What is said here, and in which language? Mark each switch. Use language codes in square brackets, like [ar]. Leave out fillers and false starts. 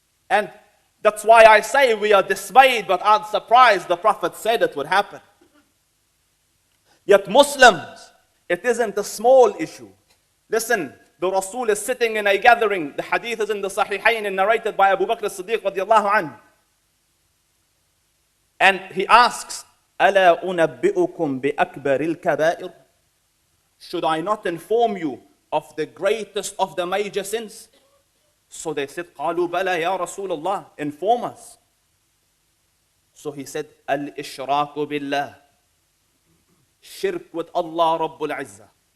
[en] And that's why I say we are dismayed but aren't surprised. The Prophet said it would happen. Yet Muslims, it isn't a small issue. Listen, the Rasul is sitting in a gathering. The hadith is in the Sahihain and narrated by Abu Bakr as-Siddiq radiallahu anhu. And he asks, [ar] أَلَا أُنَبِّئُكُمْ بِأَكْبَرِ الْكَبَائِرِ. [en] Should I not inform you of the greatest of the major sins? So they said, [ar] قَالُوا بَلَا يَا رَسُولَ اللَّهِ, [en] inform us. So he said, [ar] الْإِشْرَاكُ بِاللَّهِ, [en] shirk with Allah Rabbul Izzah.